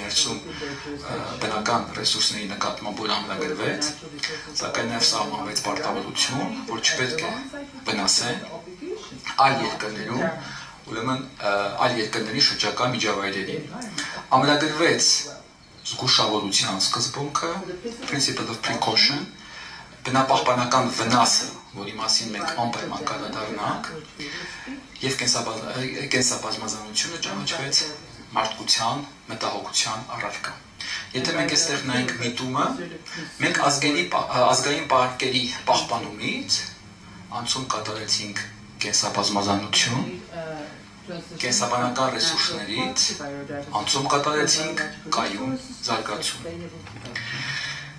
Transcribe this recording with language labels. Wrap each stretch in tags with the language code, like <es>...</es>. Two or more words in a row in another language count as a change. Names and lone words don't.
<hy>ներսում բնական ռեսուրսների նկատմամբ որ ամրագրվեց, սակայն նաև սահմանվեց պարտավորություն, որ չպետք է վնասեն այլ երկրներում, ուրեմն այլ երկրների շրջակա միջավայրերին։ Ամրագրվեց զգուշավորության սկզբունքը,</hy> <en>principle of precaution,</en> <hy>բնապահպանական վնասը, որի մասին մենք անպայման կանդրադառնանք, եւ կենսաբազմազանությունը ճանաչվեց մարդկության, մտահոգության առարկա։ Եթե մենք այստեղ նայենք միտումը, մենք ազգային պարկերի պահպանումից անցում կատարեցինք կենսաբազմազանություն, կենսաբանական ռեսուրսներից, անցում կատարեցինք կայուն զարգացում։</hy>